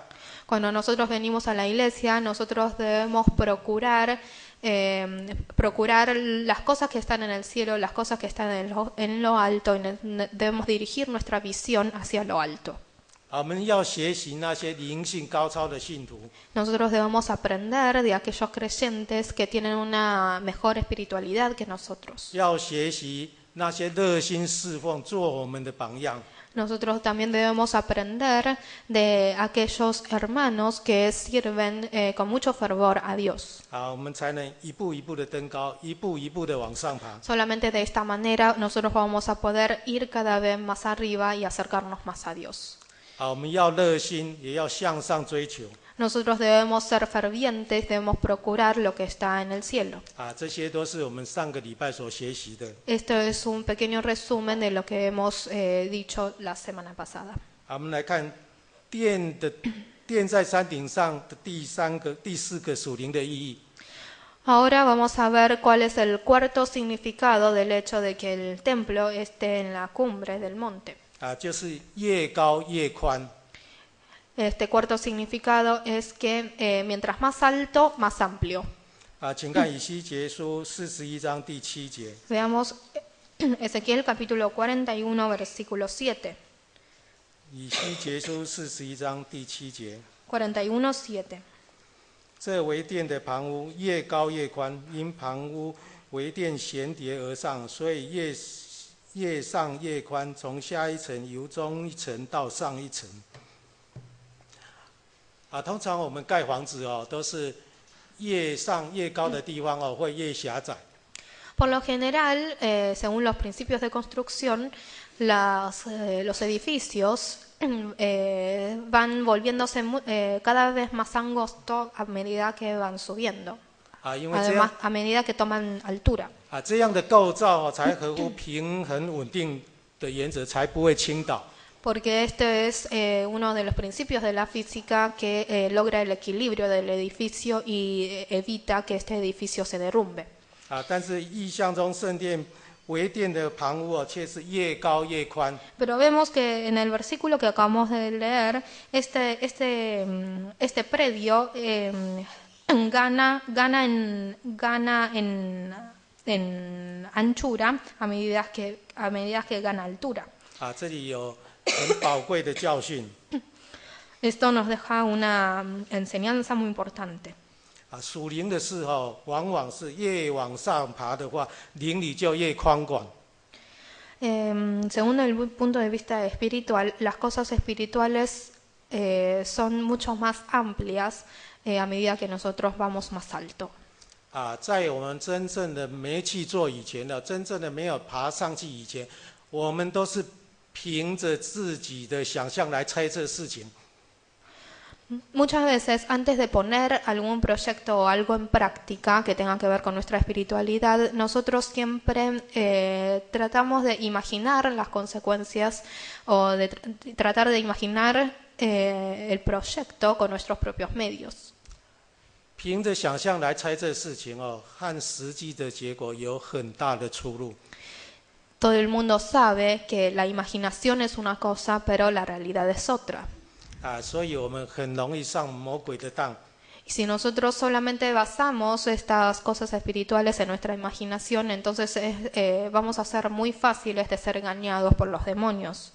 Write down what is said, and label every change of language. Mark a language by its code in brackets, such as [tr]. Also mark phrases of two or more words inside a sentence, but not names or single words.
[es] Cuando nosotros venimos a la iglesia, nosotros debemos procurar las cosas que están en el cielo, las cosas que están en lo alto, y debemos dirigir nuestra visión hacia lo alto. [zh] 我们要学习那些灵性高超的信徒。 [es] Nosotros debemos aprender de aquellos creyentes que tienen una mejor espiritualidad que nosotros. [zh] 要学习那些热心侍奉，做我们的榜样。 [es] Nosotros también debemos aprender de aquellos hermanos que sirven con mucho fervor a Dios. [zh] 我们才能一步一步的登高，一步一步的往上爬。 [es] Solamente de esta manera nosotros vamos a poder ir cada vez más arriba y acercarnos más a Dios. [zh] 我们要热心，也要向上追求。 [es] Nosotros debemos ser fervientes, debemos procurar lo que está en el cielo. [zh] 这些都是我们上个礼拜所学习的。 [es] Esto es un pequeño resumen de lo que hemos dicho la semana pasada. [zh] 我们来看殿在山顶上的第四个属灵的意义。 [es] Ahora vamos a ver cuál es el cuarto significado del hecho de que el templo esté en la cumbre del monte. [zh] 就是越高越宽。 [es] Este cuarto significado es que mientras más alto, más amplio. [zh] 请看以西结书41章第7节。 [es] Veamos Ezequiel capítulo 41, versículo 7. [zh] 以西结书41章第7节。 [es] 41, 7. [zh] 这为殿的旁屋越高越宽，因旁屋为殿衔叠而上，所以越上越宽，从下一层由中一层到上一层。通常我们盖房子都是越上越高的地方会越狭窄。 [es] Por lo general, según los principios de construcción, los edificios van volviéndose cada vez más angostos a medida que van subiendo, además a medida que toman altura. [zh] 这样的构造才合乎平衡稳定的原则，才不会倾倒。 [es] Porque este es uno de los principios de la física que logra el equilibrio del edificio y evita que este edificio se derrumbe. [zh] 但是意象中圣殿为殿的旁屋却是越高越宽。 [es] Pero vemos que en el versículo que acabamos de leer, este predio gana en anchura a medida que gana altura. [zh] 这里有很宝贵的教训。 [es] Esto nos deja una enseñanza muy importante. [zh] 属灵的事往往是越往上爬的话，灵里就越宽广。 [es] Según el punto de vista espiritual, las cosas espirituales son mucho más amplias a medida que nosotros vamos más alto. [zh] 在我们真正的没去做以前呢，真正的没有爬上去以前，我们都是凭着自己的想象来猜测事情。 [es] Muchas veces, antes de poner algún proyecto o algo en práctica que tenga que ver con nuestra espiritualidad, nosotros siempre tratamos de imaginar las consecuencias o de tratar de imaginar el proyecto con nuestros propios medios. [zh] 凭着想象来猜测事情和实际的结果有很大的出入。 [es] Todo el mundo sabe que la imaginación es una cosa, pero la realidad es otra. [zh] 所以我们很容易上魔鬼的当。 [es] Y si nosotros solamente basamos estas cosas espirituales en nuestra imaginación, entonces vamos a ser muy fáciles de ser engañados por los demonios.